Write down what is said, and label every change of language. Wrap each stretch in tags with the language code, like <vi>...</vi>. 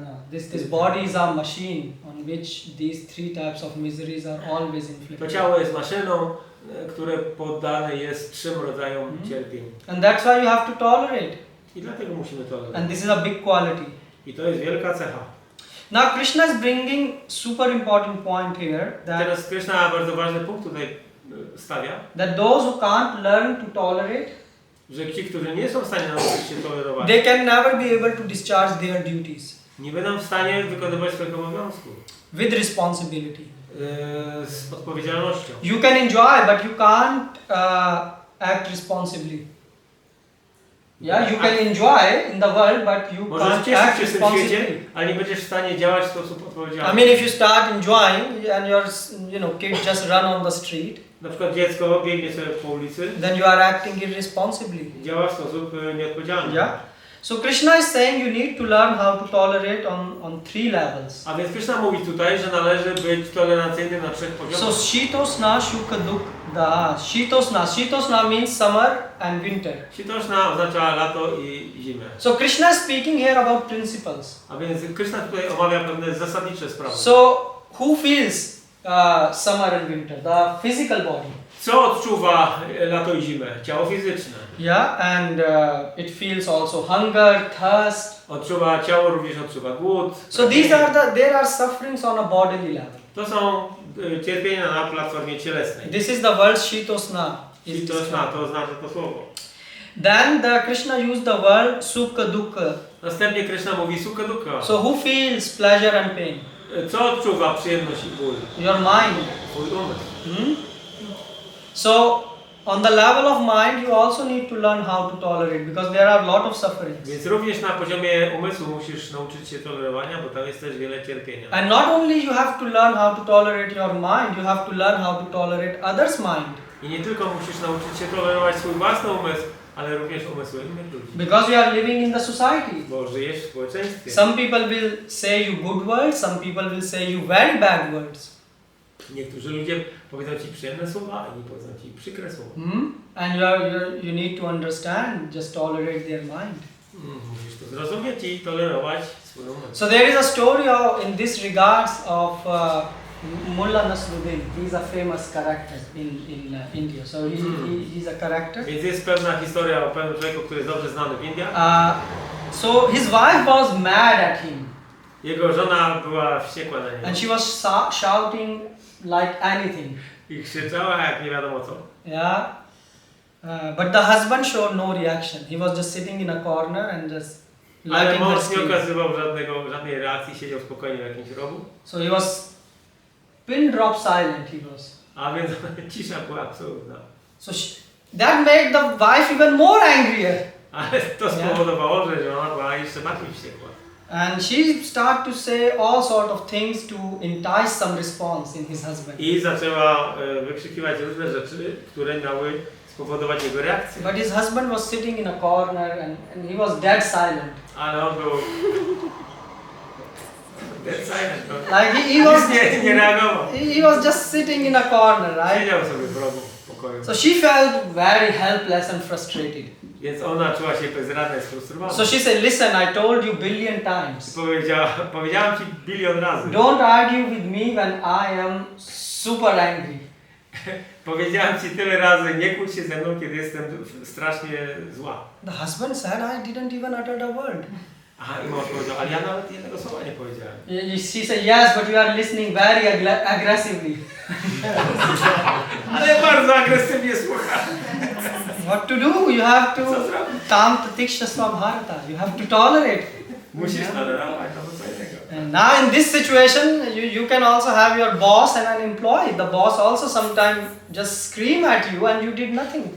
<en>This body is a machine on which these three types of miseries are always inflicted.</en> <pl>To ciało jest maszyną, które poddane jest 3 rodzajom cierpień.</pl> <en>And that's why you have to tolerate.</en> <pl>I dlatego musimy tolerować.</pl> <en>And this is a big quality.</en> <pl>I to jest wielka cecha.</pl> <en>Now Krishna is bringing super important point here that</en> <pl>teraz Krishna bardzo ważny punkt tutaj stawia.</pl> <en>That those who can't learn to tolerate,</en> <pl>że ci, którzy nie są w stanie nauczyć się tolerować,</pl> <en>they can never be able to discharge their duties.</en> <pl>Nie będą w stanie wykonywać swojego obowiązku.</pl> <en>With responsibility.</en> <pl>Z odpowiedzialnością.</pl> <en>You can enjoy, but you can't act responsibly. Yeah, you can enjoy in the world, but you</en> <pl>Możesz</pl> <en>can't</en> <pl>cieszyć</pl> <en>act</en> <pl>się w tym świecie,</pl> <en>responsibly.</en> <pl>ale nie będziesz w stanie działać w sposób</pl> <en>I</en> <pl>odpowiedzialny.</pl> <en>mean, if you start enjoying and your kids just run on the street,</en> <pl>Na przykład dziecko biegnie sobie po ulicy,</pl> <en>then you are acting irresponsibly.</en> <pl>działa w sposób nieodpowiedzialny.</pl> <en>Yeah. So Krishna is saying you need to learn how to tolerate on 3 levels.</en> <pl>A więc Krishna mówi tutaj, że należy być tolerancyjny na 3 poziomach.</pl> <en>So Shitosna, Shukha, Dukkha. Shitosna means summer and winter.</en> <pl>Shitoshna oznacza lato i zimę.</pl> <en>So Krishna is speaking here about principles.</en> <pl>A więc Krishna tutaj omawia pewne zasadnicze sprawy.</pl> <en>So who feels summer and winter? The physical body.</en> <pl>Co odczuwa lato i zimę? Ciało fizyczne.</pl> <en>Yeah, and it feels also hunger, thirst.</en> <pl>Ciało również odczuwa głód.</pl> <en>So there are sufferings on a bodily level.</en> <pl>To są cierpienia na platformie cielesnej.</pl> <en>This is the word Shitosna.</en> <pl>Shitoshna to oznacza to słowo.</pl> <en>Then Krishna used the word Sukha, Dukkha.</en> <pl>Następnie Krishna mówi Sukha Dukkha.</pl> <en>So who feels pleasure and pain?</en> <pl>Co odczuwa przyjemność i ból?</pl> <en>Your mind.</en> <pl>Twój umysł.</pl> <en>So on the level of mind you also need to learn how to tolerate because there are a lot of sufferings.</en> <pl>Więc również na poziomie umysłu musisz nauczyć się tolerowania, bo tam jest też wiele cierpienia.</pl> <en>And not only you have to learn how to tolerate your mind, you have to learn how to tolerate others' mind.</en> <pl>I nie tylko musisz nauczyć się tolerować swój własny umysł, ale również umysły innych ludzi.</pl> <en>Because you are living in the society.</en> <pl>Bo żyjesz w społeczeństwie.</pl> <en>Some people will say you good words, some people will say you very bad words.</en> <pl>Niektórzy ludzie powiedzą ci przyjemne słowa, inni powiedzą ci przykre słowa.</pl> <en>And you need to understand, just tolerate their mind.</en> <pl>Musisz to zrozumieć i tolerować swój umysł.</pl> <en>So there is a story in this regards of Mullah Nasruddin. He is a famous character in India. So he's a character.</en> <pl>Więc jest pewna historia o pewnym człowieku, który jest dobrze znany w Indiach.</pl> <en>So his wife was mad at him.</en> <pl>Jego żona była wściekła na niego.</pl> <en>And she was shouting like anything.</en> <pl>I krzyczała jak nie wiadomo co.</pl> <en>Yeah. But the husband showed no reaction. He was just sitting in a corner and just</en> <pl>Ale</pl> <en>letting her</en> <pl>mąż nie</pl> <en>speak.</en> <pl>okazywał żadnej reakcji, siedział spokojnie w jakimś rogu.</pl> <en>So he was pin drop silent. He was.</en> <pl>A więc cisza była absolutna.</pl> <en>So that made the wife even more angrier.</en> <pl>Ale to spowodowało, że ona była jeszcze bardziej wściekła.</pl> <en>And she started to say all sort of things to entice some response in his husband.</en> <pl>I zaczęła wykrzykiwać różne rzeczy, które miały spowodować jego reakcję.</pl> <en>But his husband was sitting in a corner and he was dead silent.</en> <pl>Ale on był</pl> <en>dead silent. Like he was</en> <pl>nie reagował.</pl> <en>he was just sitting in a corner, right?</en> <pl>Siedział sobie w rogu pokoju.</pl> <en>So she felt very helpless and frustrated.</en> <pl>Więc ona czuła się bezradna i sfrustrowana.</pl> <en>So she said, listen, I told you billion times.</en> <pl>Powiedziałam ci bilion razy.</pl> <en>Don't argue with me when I am super angry.</en> <pl>Powiedziałam ci tyle razy, nie kłóć się ze mną, kiedy jestem strasznie zła.</pl> <en>The husband said, I didn't even utter a word.</en> <pl>Aha, i mąż powiedział, ale ja nawet jednego słowa nie powiedziałem.</pl> <en>She said, yes, but you are listening very aggressively.</en> <pl>Ale bardzo agresywnie słucha.</pl> <en>What to do? You have to</en> <sa>tam tatiksha swabharta.</sa> <en>You have to tolerate.</en> <pl>Musisz tolerować, to co innego.</pl> <en>And now in this situation, you can also have your boss and an employee. The boss also sometimes just scream at you and you did nothing.</en>